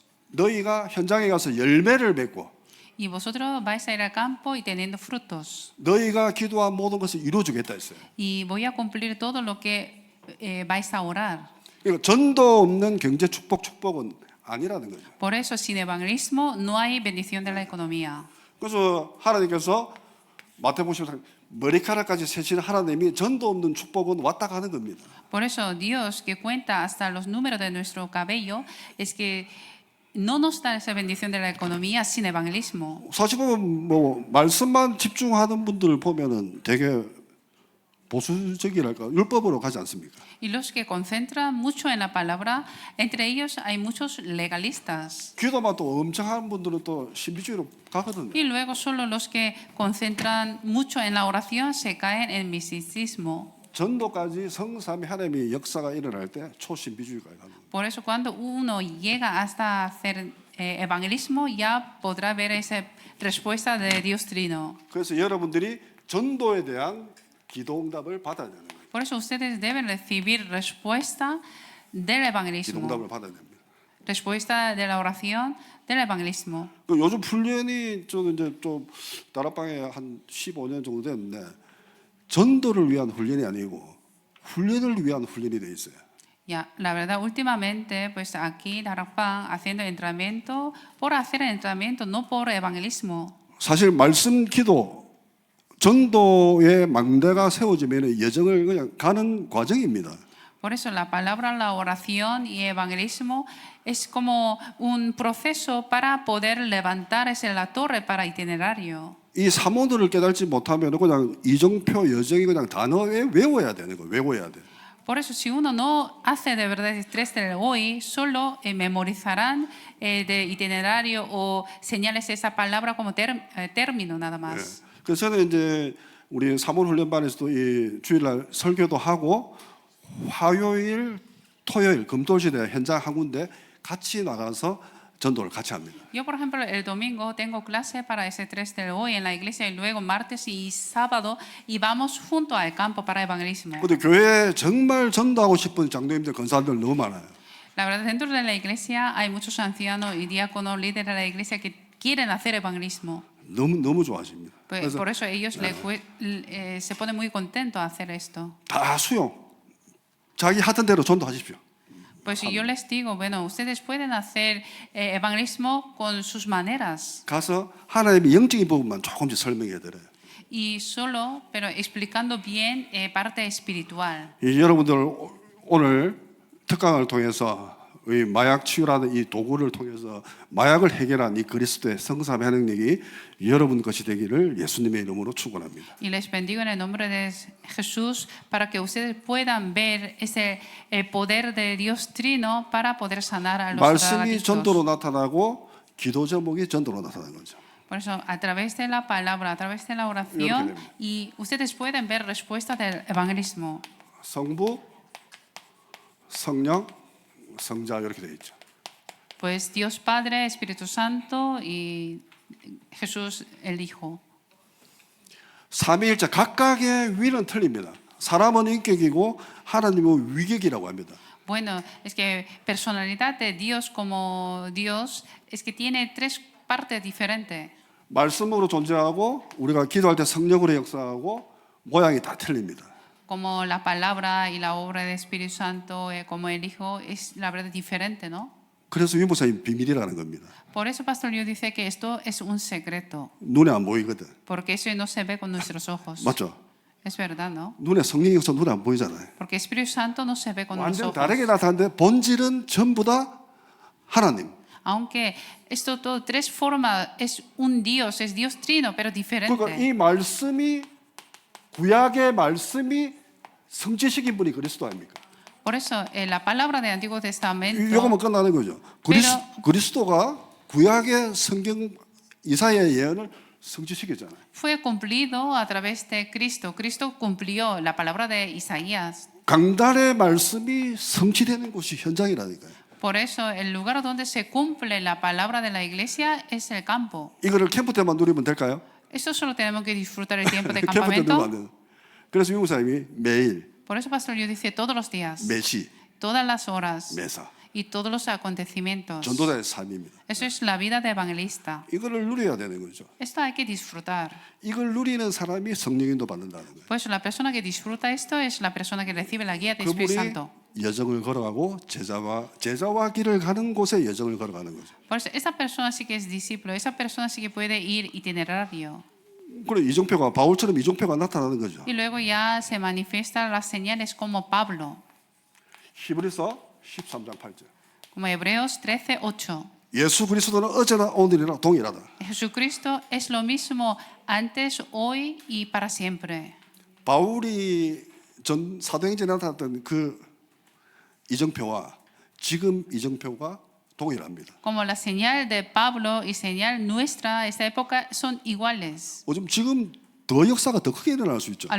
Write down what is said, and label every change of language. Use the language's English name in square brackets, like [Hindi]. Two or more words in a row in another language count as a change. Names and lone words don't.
[Korean] 너희가 현장에 가서 열매를 맺고 [Spanish] Y vosotros vais a ir al campo y teniendo frutos. [Korean] 너희가 기도한 모든 것을 이루어주겠다 했어요. [Spanish] Y voy a cumplir todo lo que vais a orar. [Korean] 그러니까 전도 없는 경제 축복은 아니라는 거죠. [Spanish] Por eso, sin evangelismo no hay bendición de la economía. [Korean] 그래서 하나님께서 마태복음 10장 머리카락까지 세시는 하나님이 전도 없는 축복은 왔다 가는 겁니다. [Spanish] Por eso, Dios que cuenta hasta los números de nuestro cabello es que no nos da esa bendición de la economía sin evangelismo. [Korean] 사실 보면 뭐 말씀만 집중하는 분들을 보면은 되게 보수적이랄까 율법으로 가지 않습니까? [Spanish] Y los que concentran mucho en la palabra, entre ellos hay muchos legalistas. [Korean] 기도만 또 엄청 하는 분들은 또 신비주의로 가거든요. [Spanish] Y luego solo los que concentran mucho en la oración se caen en misticismo. [Korean] 전도까지 성삼위 하나님의 역사가 일어날 때 초신비주의가 가는 거예요. [Spanish] Por eso cuando uno llega hasta hacer evangelismo ya podrá ver esa respuesta de Dios Trino. [Korean] 그래서 여러분들이 전도에 대한 기도 응답을 받아야 되는 거예요. [Spanish] Por eso ustedes deben recibir respuesta del [Korean] 기도 [Spanish] evangelismo, [Korean] 응답을 받아야 됩니다. [Spanish] respuesta de la oración del evangelismo. [Korean] 그 요즘 훈련이 저는 이제 좀 다락방에 한 15년 정도 됐는데 전도를 위한 훈련이 아니고 훈련을 위한 훈련이 돼 있어요. [Spanish] Ya, la verdad, últimamente, pues aquí Darapán haciendo entrenamiento por hacer entrenamiento, no por evangelismo. [Korean] 사실 말씀 기도 전도의 망대가 세워지면 여정을 그냥 가는 과정입니다. [Spanish] Por eso la palabra, la oración y evangelismo es como un proceso para poder levantarse la torre para itinerario. [Korean] 이 사모들을 깨닫지 못하면 그냥 이정표 여정이 그냥 단어에 외워야 되는 거예요. 외워야 돼. [Spanish] Por eso, si uno no hace de verdad estrés del hoy, solo memorizarán de itinerario o señales de esa palabra como término nada más. [Korean] 그래서 저는 이제 우리 사모훈련반에서도 이 주일날 설교도 하고 화요일, 토요일, 금토일시대 현장 한 군데 같이 나가서 전도를 같이 합니다. [Spanish] Yo, por ejemplo, el domingo tengo clase para ese 3 de hoy en la iglesia y luego martes y sábado y vamos junto al campo para evangelismo. [Korean] 근데 교회에 정말 전도하고 싶은 장로님들, 권사들 너무 많아요. [Spanish] La verdad, dentro de la iglesia hay muchos ancianos y diáconos, líderes de la iglesia que quieren hacer evangelismo. [Korean] 너무 좋아하십니다. [Spanish] Pues, por eso ellos se ponen muy contentos a hacer esto. [Korean] 다 수용. 자기 하던 대로 전도하십시오. [Spanish] Pues si yo les digo, bueno, ustedes pueden hacer evangelismo con sus maneras. [Korean] 가서 하나님의 영적인 부분만 조금씩 설명해 드려요. [Spanish] y solo, pero explicando bien parte espiritual. [Korean] 이 여러분들 오늘 특강을 통해서 이 마약 치유라는 이 도구를 통해서 마약을 해결한 이 그리스도의 성삼의 능력이 여러분 것이 되기를 예수님의 이름으로 축원합니다. [Spanish] Y les bendigo en el nombre de Jesús para que ustedes puedan ver el poder de Dios Trino para poder sanar a los [Korean] 말씀이 [Spanish] drogadictos. [Korean] 전도로 나타나고 기도 제목이 전도로 나타나는 거죠. [Spanish] Por eso, a través de la palabra, a través de la oración, y ustedes pueden ver respuesta del evangelismo. [Korean] 성부, 성령, 성자 이렇게 되어 있죠. [Spanish] Pues Dios Padre, Espíritu Santo y Jesús el Hijo. [Korean] 삼위일체 각각의 위는 틀립니다. 사람은 인격이고 하나님은 위격이라고 합니다. [Spanish] Bueno, es que personalidad de Dios como Dios es que tiene tres partes diferentes. [Korean] 말씀으로 존재하고 우리가 기도할 때 성령으로 역사하고 모양이 다 틀립니다. [Spanish] Como la palabra y la obra del Espíritu Santo, como el Hijo, es la verdad diferente, ¿no? [Korean] 그래서 유목사님 비밀이라는 겁니다. [Spanish] Por eso Pastor Liu dice que esto es un secreto, [Korean] 눈에 안 보이거든. [Spanish] porque eso no se ve con nuestros ojos. [Korean] 맞죠? [Spanish] Es verdad, ¿no? [Korean] 눈에 성령이 없어 눈에 안 보이잖아요. [Spanish] Porque el Espíritu Santo no se ve con los [Korean] 완전 [Spanish] ojos. [Korean] 다르게 나타나는데 본질은 전부 다 하나님. [Spanish] Aunque esto todo, tres formas, es un Dios, es Dios trino, pero [Korean] 그러니까 [Spanish] diferente. [Korean] 이 말씀이 구약의 말씀이 성취시킨 분이 그리스도 아닙니까? [Spanish] Por eso, la palabra del Antiguo Testamento [Korean] 이거만 끝나는 거죠. 그리스도가 구약의 성경 이사야의 예언을 성취시켰잖아요. [Spanish] fue cumplido a través de Cristo. Cristo cumplió la palabra de Isaías. [Korean] 강단의 말씀이 성취되는 곳이 현장이라니까요. [Spanish] Por eso, el lugar donde se cumple la palabra de la iglesia es el campo. [Korean] 이거를 캠프 때만 누리면 될까요? [Spanish] Esto solo tenemos que disfrutar el tiempo de [Korean] 캠프 때 누리면 안 [Spanish] campamento. [Korean] 돼요. 그래서 유목사님이 매일, [Spanish] Por eso Pastor Liu dice todos los días, [Korean] 매시, [Spanish] todas las horas [Korean] 매사 [Spanish] y todos los acontecimientos. [Korean] 전도자의 삶입니다. [Spanish] Eso es la vida de evangelista. [Korean] 이거를 누려야 되는 거죠. [Spanish] Esto hay que disfrutar. [Korean] 이걸 누리는 사람이 성령인도 받는다는 거예요. [Spanish] Por eso la persona que disfruta esto es la persona que recibe la guía del Espíritu [Korean] 그분이 [Spanish] Santo. [Korean] 여정을 걸어가고 제자와 길을 가는 곳에 여정을 걸어가는 거죠. [Spanish] Por eso esa persona sí que es discípulo, esa persona sí que puede ir itinerario. [Korean] 그래 이종표가 바울처럼 이종표가 나타나는 거죠. [Spanish] Y luego ya se manifiestan las señales como Pablo, [Korean] 히브리서 13장 8절. [Spanish] como Hebreos 13:8. [Korean] 예수 그리스도는 어제나 오늘이나 동일하다. [Spanish] Jesucristo es lo mismo antes, hoy y para siempre. [Korean] 바울이 전 사도행전에 나타났던 그 이정표와 지금 이정표가 동일합니다. [Spanish] Como la señal de Pablo y señal nuestra, esta época son iguales. [Korean] 요즘 지금 더 역사가 더 크게 일어날 수 있죠.